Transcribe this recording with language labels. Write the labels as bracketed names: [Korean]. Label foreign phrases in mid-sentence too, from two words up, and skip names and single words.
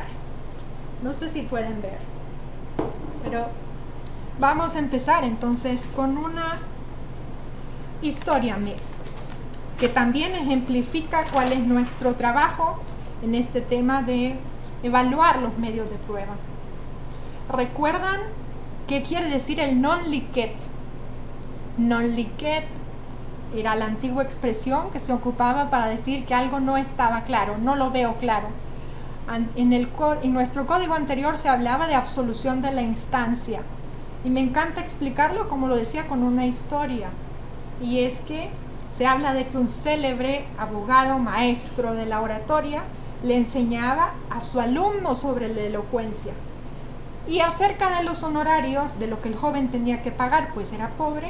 [Spanish] No sé si pueden ver, pero vamos a empezar entonces con una historia que también ejemplifica cuál es nuestro trabajo en este tema de evaluar los medios de prueba. ¿Recuerdan qué quiere decir el [Latin] non licet? Non licet [Spanish] era la antigua expresión que se ocupaba para decir que algo no estaba claro, no lo veo claro. En nuestro código anterior se hablaba de absolución de la instancia, y me encanta explicarlo, como lo decía, con una historia. Y es que se habla de que un célebre abogado maestro de la oratoria le enseñaba a su alumno sobre la elocuencia y acerca de los honorarios, de lo que el joven tenía que pagar, pues era pobre.